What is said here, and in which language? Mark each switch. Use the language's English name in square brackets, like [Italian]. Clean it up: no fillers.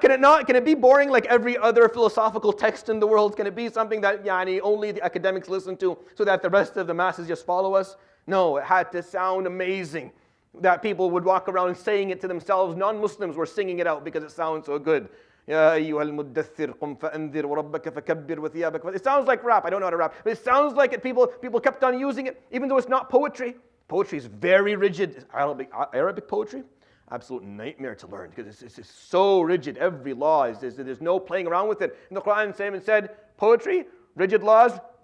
[English] Can it be boring like every other philosophical text in the world? Can it be something that only the academics listen to so that the rest of the masses just follow us? No, it had to sound amazing. That people would walk around saying it to themselves. Non-Muslims were singing it out because it sounds so good. [Arabic] يا أيها المدثر قم فأنذر وربك فكبر وثيابك. [English] It sounds like rap. I don't know how to rap, but it sounds like it. People kept on using it, even though it's not poetry. Poetry is very rigid. Arabic poetry, absolute nightmare to learn, because it's so rigid. Every law there's no playing around with it. In the Quran, Simon said, poetry, rigid laws.